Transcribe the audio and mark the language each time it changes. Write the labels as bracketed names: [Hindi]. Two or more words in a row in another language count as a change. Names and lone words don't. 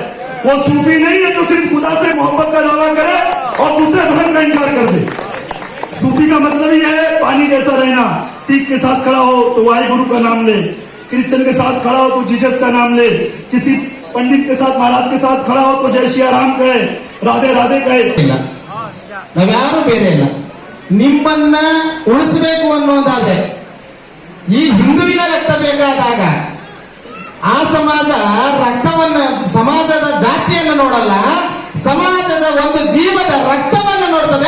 [Hindi] वो सूफी नहीं है जो सिर्फ खुदा से मोहब्बत का दावा करे और दूसरे धर्म का इनकार कर दे। सूफी का मतलब ही है पानी जैसा रहना, सिख के साथ खड़ा हो तो वाहिगुरु का नाम ले, क्रिश्चियन के साथ खड़ा हो तो जीसस का नाम ले, किसी पंडित के साथ महाराज के साथ खड़ा हो तो जय श्री राम कहे, राधे राधे कहे। [Kannada] ನಾವ್ಯಾರು ಬೇರೆ ಇಲ್ಲ, ನಿಮ್ಮನ್ನ ಉಳಿಸಬೇಕು ಅನ್ನೋದಾದ್ರೆ ಈ ಹಿಂದುವಿನ ರಕ್ತ ಬೇಕಾದಾಗ ಆ ಸಮಾಜ ರಕ್ತವನ್ನ, ಸಮಾಜದ ಜಾತಿಯನ್ನು ನೋಡಲ್ಲ, ಸಮಾಜದ ಒಂದು ಜೀವದ ರಕ್ತವನ್ನು ನೋಡ್ತದೆ.